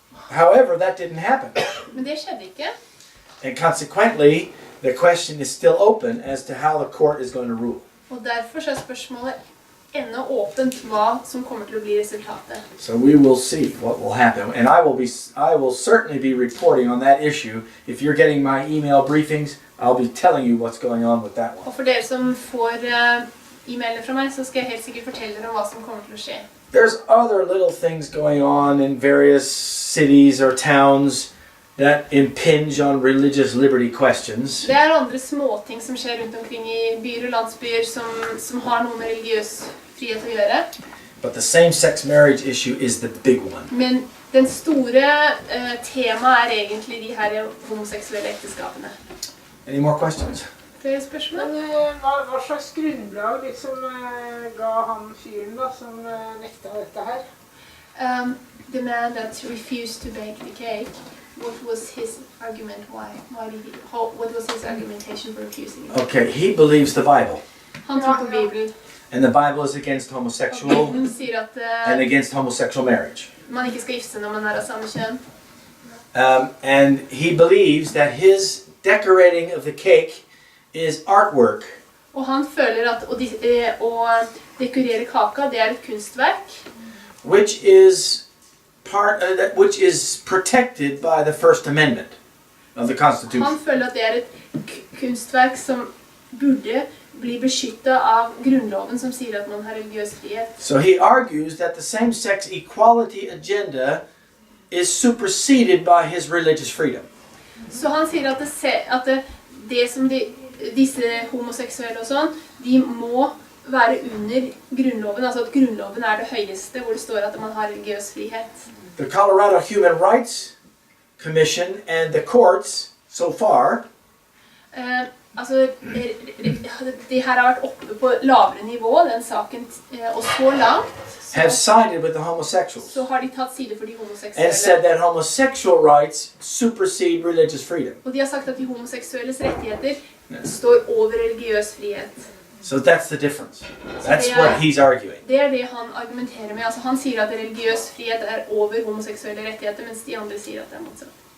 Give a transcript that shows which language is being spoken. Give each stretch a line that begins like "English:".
English: However, that didn't happen.
Norwegian: Men det skjedde ikke.
English: And consequently, the question is still open as to how the court is going to rule.
Norwegian: Og derfor så spørsmålet ennå åpent hva som kommer til å bli resultatet.
English: So we will see what will happen, and I will certainly be reporting on that issue. If you're getting my email briefings, I'll be telling you what's going on with that one.
Norwegian: Og for dere som får e-mailer fra meg, så skal jeg helt sikkert fortelle dere om hva som kommer til å skje.
English: There's other little things going on in various cities or towns that impinge on religious liberty questions.
Norwegian: Det andre småting som skjer rundt omkring i byer og landsbyer som har noe med religiøs frihet å gjøre.
English: But the same-sex marriage issue is the big one.
Norwegian: Men den store temaet egentlig de her homoseksuelle ekteskapene.
English: Any more questions?
Norwegian: Flere spørsmål? Men hva slags grunnlag liksom ga han fyren da, som nekta dette her?
English: The man that refused to bake the cake, what was his argument? What was his argumentation for refusing it? Okay, he believes the Bible.
Norwegian: Han tror på Bibelen.
English: And the Bible is against homosexual
Norwegian: Bibelen sier at
English: and against homosexual marriage.
Norwegian: man ikke skal gifte seg når man av samme kjønn.
English: And he believes that his decorating of the cake is artwork.
Norwegian: Og han føler at å dekorere kaka, det et kunstverk.
English: Which is which is protected by the First Amendment of the Constitution.
Norwegian: Han føler at det et kunstverk som burde bli beskyttet av grunnloven som sier at man har religiøs frihet.
English: So he argues that the same-sex equality agenda is superseded by his religious freedom.
Norwegian: Så han sier at det som disse homoseksuelle og sånn, de må være under grunnloven, altså at grunnloven det høyeste, hvor det står at man har religiøs frihet.
English: The Colorado Human Rights Commission and the courts so far
Norwegian: Altså, de her har vært oppe på lavere nivå, den saken, og så langt
English: have sided with the homosexuals
Norwegian: så har de tatt side for de
English: and said
Norwegian: homoseksuelle.
English: that homosexual rights supersede religious freedom.
Norwegian: Og de har sagt at de homoseksuelles rettigheter står over religiøs frihet.
English: So that's the difference. That's what he's arguing.
Norwegian: Det det han argumenterer med. Altså, han sier at religiøs frihet over homoseksuelle rettigheter, mens de andre sier at det motsatt.